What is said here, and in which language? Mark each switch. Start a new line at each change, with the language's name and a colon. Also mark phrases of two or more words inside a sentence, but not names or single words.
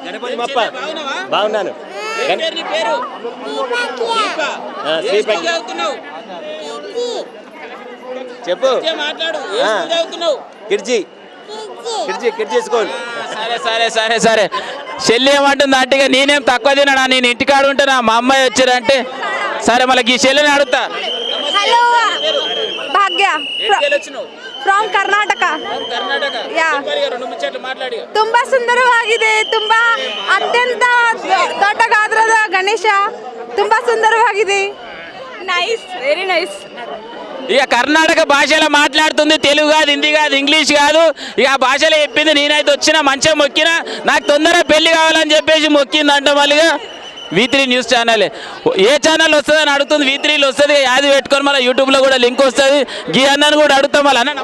Telugu: బాగున్నాను చెప్పు కిర్జీ స్కూల్ సరే చెల్లి ఏమంటుంది అట్టుగా నేనేం తక్కువ తిన్నా నేను ఇంటికాడ ఉంటానా మా అమ్మాయి వచ్చారంటే సరే మళ్ళీ ఈ చెల్లిని అడుగుతా
Kannada: హలో భాగ్య ಫ್ರಮ್ ಕರ್ನಾಟಕ ಯಾ ತುಂಬಾ ಸುಂದರವಾಗಿದೆ ತುಂಬಾ ಅತ್ಯಂತ ದೊಡ್ಡ ಗಾತ್ರದ ಗಣೇಶ ತುಂಬಾ ಸುಂದರವಾಗಿದೆ
English: nice very nice
Telugu: ఇక కర్ణాటక భాషలో మాట్లాడుతుంది తెలుగు కాదు హిందీ కాదు ఇంగ్లీష్ కాదు ఇక ఆ భాషలో చెప్పింది నేనైతే వచ్చినా మంచిగా మొక్కినా నాకు తొందరగా పెళ్లి కావాలని చెప్పేసి మొక్కింది అంట మళ్ళీగా V3 న్యూస్ ఛానల్ ఏ ఛానల్ వస్తుందని అడుగుతుంది V3లో వస్తుంది యాది పెట్టుకొని మళ్ళీ యూట్యూబ్లో కూడా లింక్ వస్తుంది గీ అన్నను కూడా అడుగుతాం మళ్ళీ అన్న